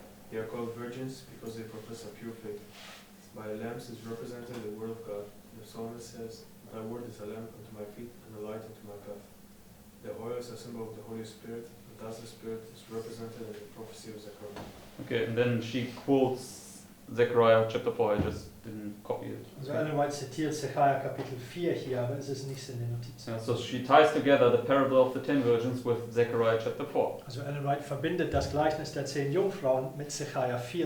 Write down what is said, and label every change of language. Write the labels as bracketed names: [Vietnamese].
[English] They are called virgins because they profess a pure faith. By the lamps is represented the word of God. The psalmist says, "Thy word is a lamp unto my feet and a light unto my path." The oil is a symbol of the Holy Spirit, and thus the Spirit is represented in the prophecy of Zechariah. Okay, and then she quotes Zechariah chapter 4. I just didn't copy it. [German] Also Ellen White zitiert Zechariah Kapitel 4 hier, aber es ist nichts in den Notizen. [English] Yeah, so she ties together the parable of the 10 virgins with Zechariah chapter 4. [German] Also Ellen White verbindet das Gleichnis der 10 Jungfrauen mit Zechariah 4